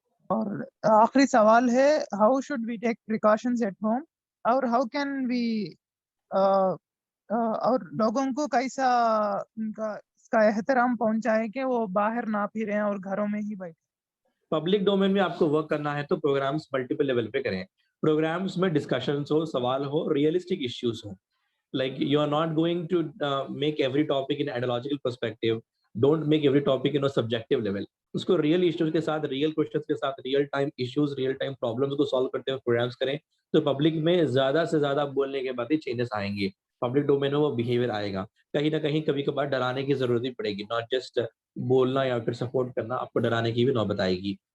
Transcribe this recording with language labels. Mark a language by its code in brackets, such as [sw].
[hi] और आखिरी सवाल है, [en] how should we take precautions at home, [hi] और [en] how can we [hi] और लोगों को कैसा उनका इसका एहतराम पहुंचाए कि वो बाहर ना फिरें और घरों में ही बैठे. पब्लिक डोमेन में आपको वर्क करना है तो प्रोग्राम्स मल्टीपल लेवल पे करें. प्रोग्राम्स में डिस्कशंस हो, सवाल हो, रियलिस्टिक इश्यूज हो. [en] Like you are not going to make every topic in ideological perspective. Don't make every topic in a subjective level. [hi] उसको रियल इश्यूज के साथ, रियल क्वेश्चंस के साथ, real time issues, real time problems को solve करते हुए programmes करें, तो पब्लिक में ज्यादा से ज्यादा बोलने के बाद ही चेंजेस आएंगे. पब्लिक डोमेन में वो बिहेवियर आएगा. कहीं ना कहीं कभी कभार डराने की जरूरत भी पड़ेगी, [en] not just [hi] बोलना या फिर सपोर्ट करना, आपको डराने की भी नौबत आएगी.